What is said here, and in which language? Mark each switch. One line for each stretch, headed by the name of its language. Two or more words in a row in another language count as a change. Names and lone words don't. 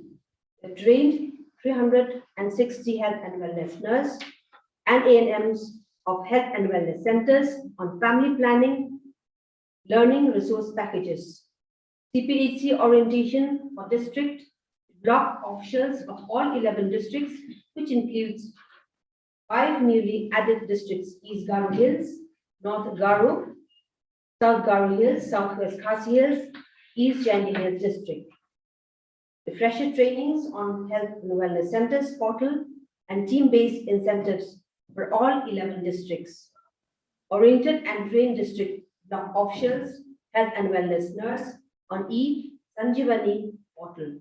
English: We trained 360 health and wellness nurses and ANMs of health and wellness centers on family planning, learning resource packages. CPHC orientation for district block officials of all 11 districts, which includes 5 newly added districts: East Garo Hills, North Garo, South Garo Hills, Southwest Khasi Hills, East Jangi Hills district. Refresher trainings on health and wellness centers portal and team-based incentives for all 11 districts. Oriented and trained district block officials, health and wellness nurse on eSanjeevani portal.